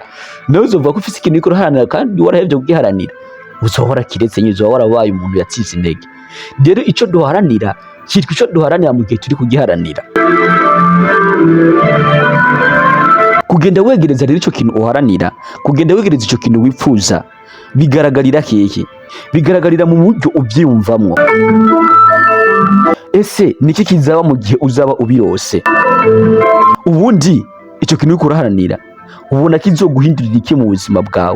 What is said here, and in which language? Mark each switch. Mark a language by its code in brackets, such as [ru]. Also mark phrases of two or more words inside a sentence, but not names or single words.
[rn] Nawe uzovuga ko ufise ikintu ariko araharanira kandi warahevye kugiharanira, uzohora kiretse nyine, uzohora warabaye umuntu yatsize intege. Rero ico duharanira cyitwa ico duharanira mu gihe turi kugiharanira. Kugenda wegereza rero ico kintu uharanira, kugenda wegereza ico kintu wifuza, bigaragarira hehe? Bigaragarira mu buryo ubyiyumvamwo. Ese niki kizaba mu gihe uzaba ubirose? Ubundi icyo kintu uriko uraharanira ubona kizoguhindurira iki mu buzima bwawe?